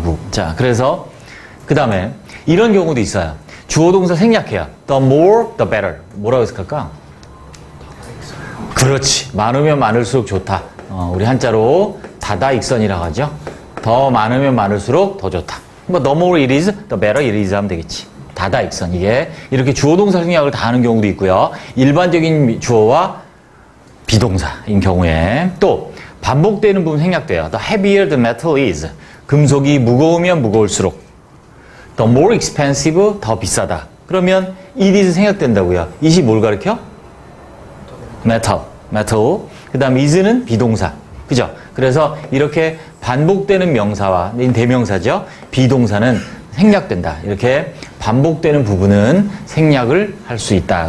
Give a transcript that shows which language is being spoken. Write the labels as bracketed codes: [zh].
[ko] 자, 그래서 그 다음에 이런 경우도 있어요. 주어 동사 생략해요. [en] The more, the better. [ko] 뭐라고 했을까? 그렇지. 많으면 많을수록 좋다. 우리 한자로 다다익선이라고 하죠. 더 많으면 많을수록 더 좋다. [en] 뭐 the more it is, the better it is [ko] 하면 되겠지. 다다익선. 이게 이렇게 주어 동사 생략을 다 하는 경우도 있고요. 일반적인 주어와 비동사인 경우에 또 반복되는 부분 생략돼요. [en] The heavier the metal is. [ko] 금속이 무거우면 무거울수록. [en] The more expensive, [ko] 더 비싸다. 그러면 it is 생략된다고요. it이 뭘 가리켜? metal. 그 다음 is는 비동사. 그죠? 그래서 이렇게 반복되는 명사와 대명사죠. 비동사는 생략된다. 이렇게 반복되는 부분은 생략을 할 수 있다.